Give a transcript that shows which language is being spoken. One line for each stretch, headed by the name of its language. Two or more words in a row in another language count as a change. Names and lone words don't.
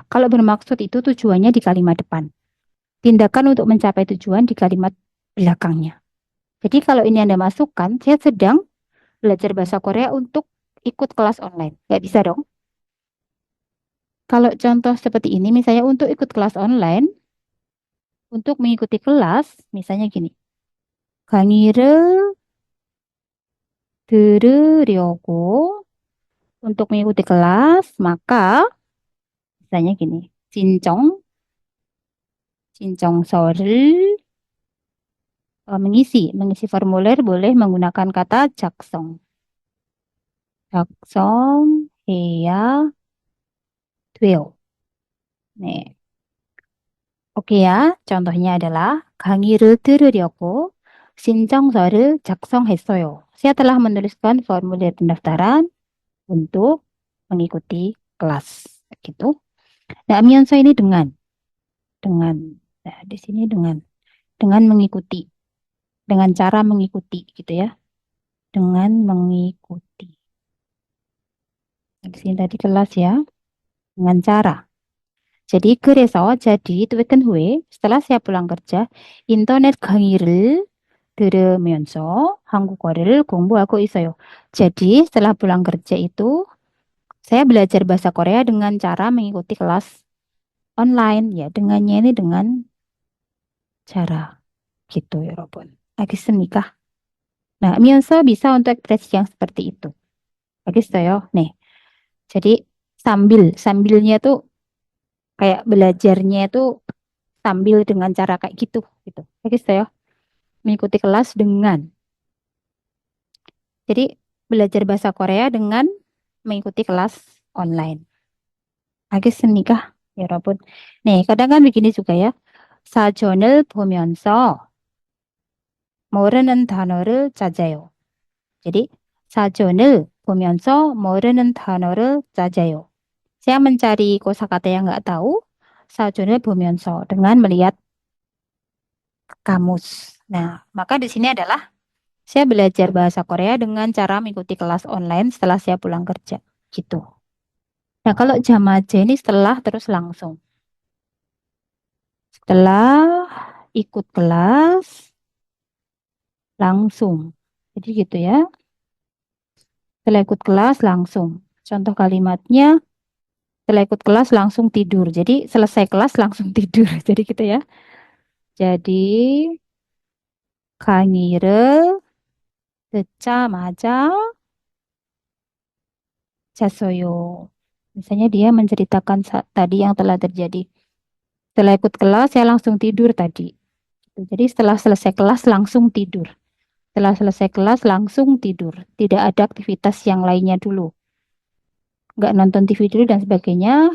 Indonesian: Kalau bermaksud itu tujuannya di kalimat depan. Tindakan untuk mencapai tujuan di kalimat belakangnya. Jadi kalau ini Anda masukkan, saya sedang belajar bahasa Korea untuk ikut kelas online. Nggak bisa dong. Kalau contoh seperti ini, misalnya untuk ikut kelas online, untuk mengikuti kelas, misalnya gini.
Korean: 강의를 들으려고
Indonesian: untuk mengikuti kelas, maka misalnya gini. 신청서를 mengisi formulir boleh menggunakan kata 작성.
Korean: 작성해야 돼요. 네.
Indonesian: Oke ya, contohnya adalah
Korean: 강의를 들으려고 신청서를 작성했어요.
Indonesian: Saya telah menuliskan formulir pendaftaran untuk mengikuti kelas. Gitu. Nah, Myeonso ini dengan. Nah, di sini dengan mengikuti, dengan cara mengikuti gitu ya. Dengan mengikuti. Nah, di sini tadi kelas ya, dengan cara.
Korean: Jadi 그래서 jadi 퇴근 후에
Indonesian: setelah saya pulang kerja
Korean: 인터넷 강의를 들으면서 한국어를 공부하고 있어요.
Indonesian: Jadi setelah pulang kerja itu saya belajar bahasa Korea dengan cara mengikuti kelas online ya. Dengannya ini dengan cara gitu ya, Robon.
Korean: 알겠습니까?
Indonesian: Nah, 면서 bisa untuk ekspresi yang seperti itu.
Korean: 알겠어요? Nih.
Indonesian: Jadi sambilnya tuh kayak belajarnya itu sambil dengan cara kayak gitu.
Korean: 알겠어요?
Indonesian: Mengikuti kelas dengan. Jadi belajar bahasa Korea dengan mengikuti kelas online.
Korean: 알겠습니까? 여러분. 네,
Indonesian: kadang kan begini juga ya.
Korean: 사전을 보면서 모르는 단어를 찾아요. Jadi 사전을 보면서 모르는 단어를 찾아요.
Indonesian: Saya mencari kosakata yang nggak tahu.
Korean: 사전을 보면서
Indonesian: dengan melihat kamus. Nah, maka di sini adalah saya belajar bahasa Korea dengan cara mengikuti kelas online setelah saya pulang kerja. Gitu. Nah, kalau jamaah ini setelah terus langsung. Setelah ikut kelas, langsung. Jadi gitu ya. Setelah ikut kelas, langsung. Contoh kalimatnya, setelah ikut kelas, langsung tidur. Jadi selesai kelas, langsung tidur. Jadi gitu ya. Jadi,
Korean: 강의를 듣자마자 잤어요.
Indonesian: Misalnya dia menceritakan tadi yang telah terjadi. Setelah ikut kelas, saya langsung tidur tadi. Jadi setelah selesai kelas, langsung tidur. Setelah selesai kelas, langsung tidur. Tidak ada aktivitas yang lainnya dulu. Nggak nonton TV dulu dan sebagainya.